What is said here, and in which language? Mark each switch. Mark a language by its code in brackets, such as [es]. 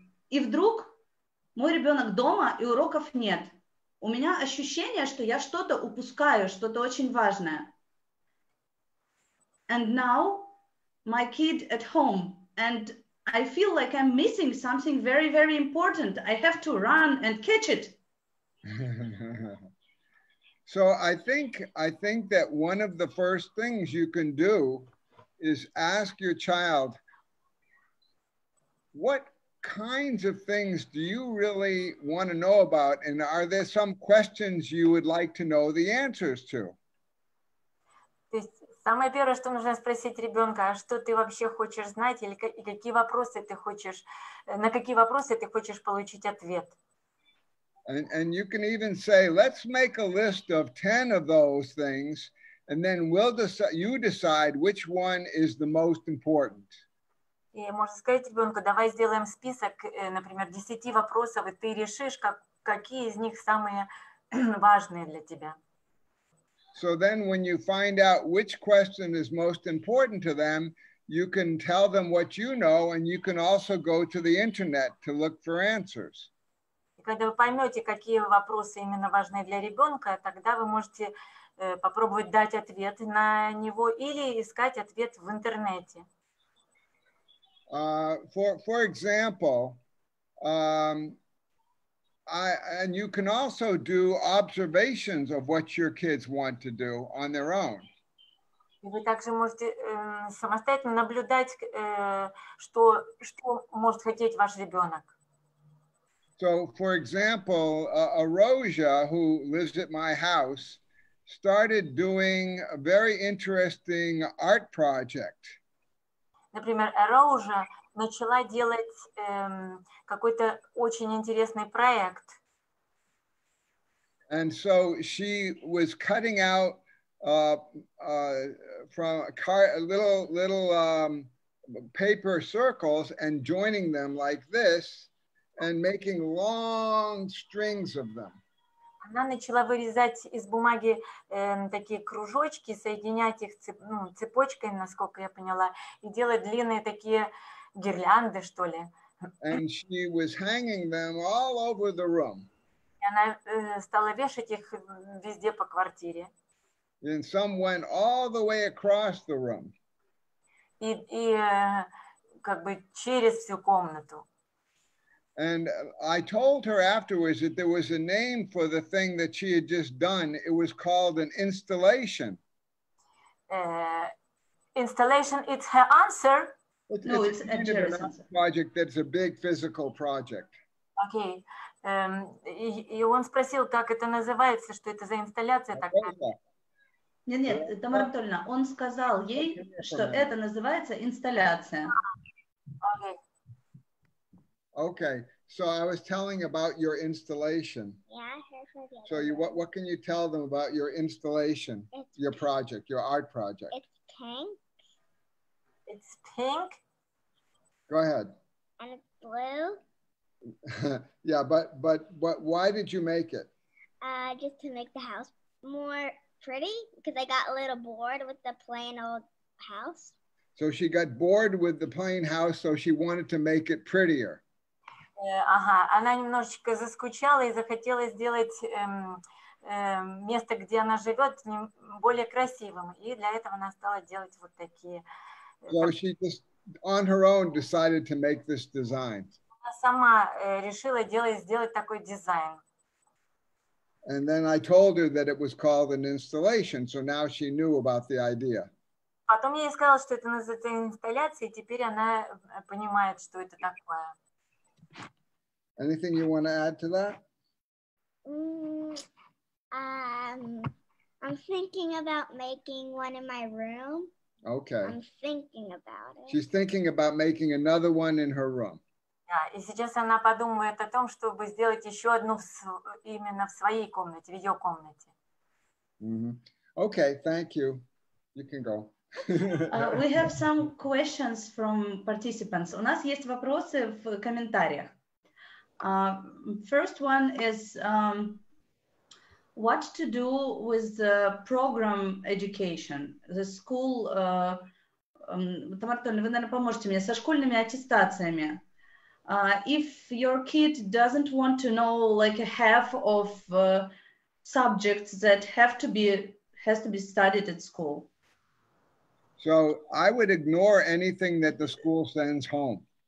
[ru] И вдруг мой ребенок дома, и уроков нет. У меня ощущение, что я что-то упускаю, что-то очень важное. [en] And now my kid at home, and I feel like I'm missing something very, very important. I have to run and catch it. So I think that one of the first things you can do is ask your child, what kinds of things do you really want to know about? And are there some questions you would like to know the answers to? [ru] То есть самое первое, что нужно спросить ребенка, а что ты вообще хочешь знать, или какие вопросы ты хочешь, на какие вопросы ты хочешь получить ответ? [en] And you can even say, let's make a list of 10 of those things, and then you decide which one is the most important. [ru] И можно сказать ребенку, давай сделаем список, например, 10 вопросов, и ты решишь, какие из них самые важные для тебя. [en] So then when you find out which question is most important to them, you can tell them what you know, and you can also go to the internet to look for answers. [ru] И когда вы поймете, какие вопросы именно важны для ребенка, тогда вы можете попробовать дать ответ на него или искать ответ в интернете. [en] For example, and you can also do observations of what your kids want to do on their own. [ru] И вы также можете самостоятельно наблюдать, что может хотеть ваш ребенок. [en] So, for example, Arosia, who lives at my house, started doing a very interesting art project. [ru] Например, AERO уже начала делать какой-то очень интересный проект. [en] And so she was cutting out from little paper circles and joining them like this and making long strings of them. [ru] Она начала вырезать из бумаги такие кружочки, соединять их цепочкой, насколько я поняла, и делать длинные такие гирлянды, что ли. [en] And she was hanging them all over the room. [ru] И она стала вешать их везде по квартире. [en] And some went all the way across the room. [ru] И как бы через всю комнату. [en] And I told her afterwards that there was a name for the thing that she had just done. It was called an installation. Installation, it's her answer. No, it's a Jerry's answer. Project that's a big physical project. [ru] Окей. И он спросил, как это называется, что это за инсталляция такая. Нет, Тамара Анатольевна, он сказал ей, что это называется инсталляция. [en] Okay. Okay, so I was telling about your installation. Yeah, I heard from So what can you tell them about your installation, your project, your art project? It's pink. It's pink. Go ahead. And it's blue. Yeah, but why did you make it? Just to make the house more pretty, because I got a little bored with the plain old house. So she got bored with the plain house, so she wanted to make it prettier. [ru] Ага, она немножечко заскучала и захотела сделать место, где она живет, более красивым. И для этого она стала делать вот такие. [en] So she just, on her own, decided to make this design. [ru] Она сама решила сделать такой дизайн. [en] And then I told her that it was called an installation, so now she knew about the idea. [ru] Потом я ей сказала, что это называется инсталляцией, и теперь она понимает, что это такое. [en] Anything you want to add to that? I'm thinking about making one in my room. Okay. I'm thinking about it. She's thinking about making another one in her room. [ru] Да, и сейчас она подумает о том, чтобы сделать еще одну именно в своей комнате, в ее комнате. [en] Okay, thank you. You can go. We have some questions from participants. [ru] У нас есть вопросы в комментариях. [en] First one is what to do with the program education, the school. [ru] Тамара Анатольевна, вы, наверное, поможете мне со школьными аттестациями. [en] If your kid doesn't want to know like a half of subjects that has to be studied at school. So I would ignore anything that the school sends home.